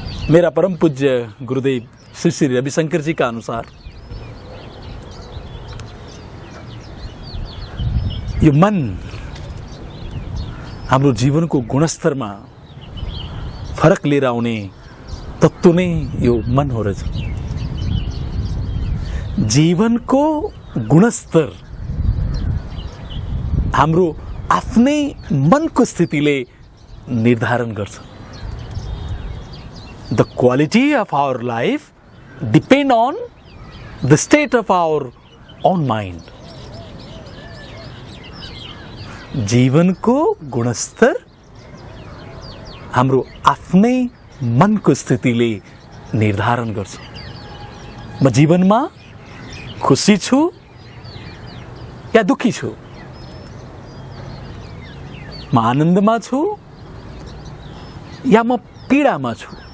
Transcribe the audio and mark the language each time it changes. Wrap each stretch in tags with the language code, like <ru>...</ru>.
<ne>मेरा परम पूज्य गुरुदेव श्री श्री रविशंकर जी का अनुसार यो मन हाम्रो जीवनको गुणस्तरमा फरक लिएर आउने तत्त्व नै यो मन हो रहेछ। जीवनको गुणस्तर हाम्रो आफ्नै मनको स्थितिले निर्धारण गर्छ।</ne> <en>The quality of our life depend on the state of our own mind.</en> <ne>जीवनको गुणस्तर हाम्रो आफ्नै मनको स्थितिले निर्धारण गर्छ। म जीवनमा खुसी छु या दुखी छु, म आनन्दमा छु या म पीडामा छु,</ne>